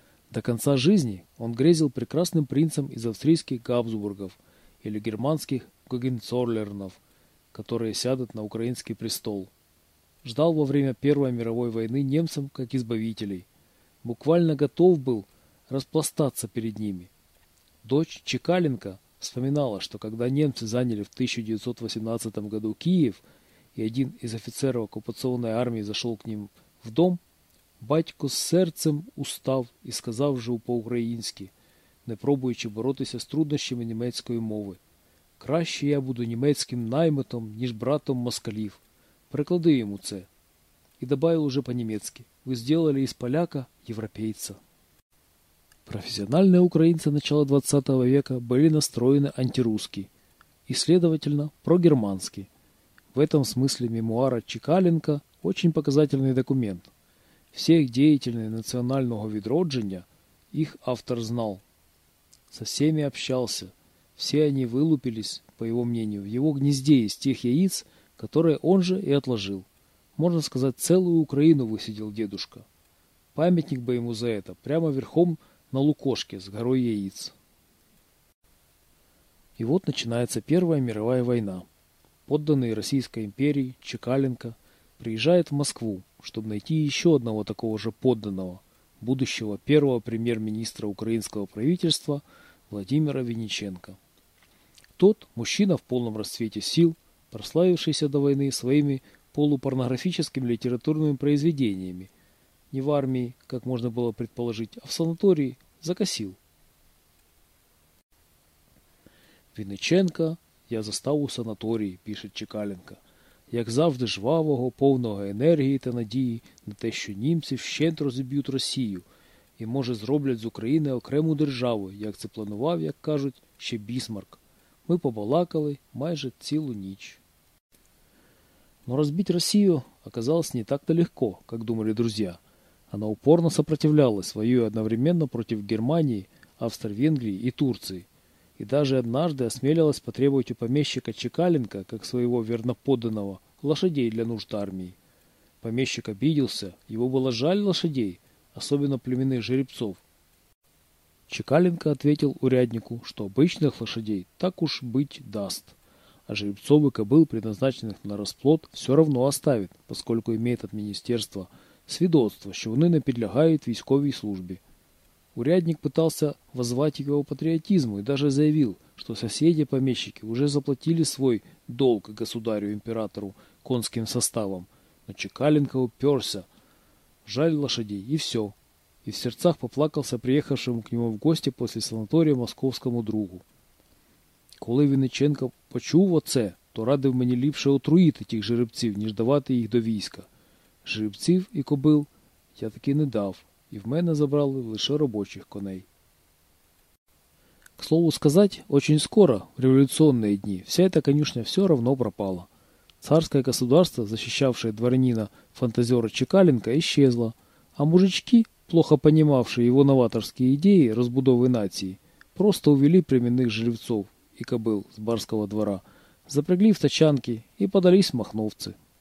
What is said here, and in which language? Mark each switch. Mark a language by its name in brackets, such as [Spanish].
[Russian] До конца жизни он грезил прекрасным принцем из австрийских Габсбургов или германских Гогенцоллернов, которые сядут на украинский престол. Ждал во время Первой мировой войны немцев как избавителей. Буквально готов был распластаться перед ними. Дочь Чекаленко вспоминала, что когда немцы заняли в 1918 году Киев, и один из офицеров оккупационной армии зашел к ним в дом, [Ukrainian] батько з серцем устав і сказав вже по-українськи, не пробуючи боротися з труднощами німецької мови: «Краще я буду німецьким наймитом, ніж братом москалів. Приклади йому це». І добавив уже по-німецьки: «Ви зробили із поляка європейця». [Russian] Профессиональные украинцы начала 20 века были настроены антирусски и, следовательно, прогермански. В этом смысле мемуары Чекалинка – очень показательный документ. Всех деятелей национального відродження их автор знал. Со всеми общался. Все они вылупились, по его мнению, в его гнезде из тех яиц, которые он же и отложил. Можно сказать, целую Украину высидел дедушка. Памятник бы ему за это, прямо верхом на лукошке с горой яиц. И вот начинается Первая мировая война. Подданный Российской империи Чекалинка приезжает в Москву, чтобы найти еще одного такого же подданного, будущего первого премьер-министра украинского правительства Владимира Винниченко. Тот, мужчина в полном расцвете сил, прославившийся до войны своими полупорнографическими литературными произведениями, не в армии, как можно было предположить, а в санатории, закосил. [Ukrainian] «Винниченко я застав у санаторії», – пише Чекалинка, «як завжди жвавого, повного енергії та надії на те, що німці вщент розіб'ють Росію і, може, зроблять з України окрему державу, як це планував, як кажуть, ще Бісмарк. Ми побалакали майже цілу ніч». [Russian] Но разбить Россию оказалось не так-то легко, как думали друзья. Она упорно сопротивлялась, воюя одновременно против Германии, Австро-Венгрии и Турции. И даже однажды осмелилась потребовать у помещика Чекалинка, как своего верноподданного, лошадей для нужд армии. Помещик обиделся, ему было жаль лошадей, особенно племенных жеребцов. Чекалинка ответил уряднику, что обычных лошадей так уж быть даст, а жеребцов и кобыл, предназначенных на расплод, все равно оставит, поскольку имеет от министерства свидетельство, что они не подлегают військовой службе. Урядник пытался воззвать его патриотизму и даже заявил, что соседи-помещики уже заплатили свой долг государю-императору конским составом, но Чекалинка уперся, жаль лошадей, и все. И в сердцах поплакался приехавшему к нему в гости после санатория московскому другу. [Ukrainian] «Коли Винниченко почув оце, то радив мені ліпше отруїти тих жеребців, ніж давати їх до війська. Жеребців і кобил я таки не дав, і в мене забрали лише робочих коней». [Russian] К слову сказать, очень скоро, в революционные дни, вся эта конюшня все равно пропала. Царское государство, защищавшее дворянина фантазера Чекалинка, исчезло, а мужички, плохо понимавшие его новаторские идеи разбудовы нации, просто увели племенных жеребцов и кобыл с барского двора, запрягли в тачанки и подались махновцы.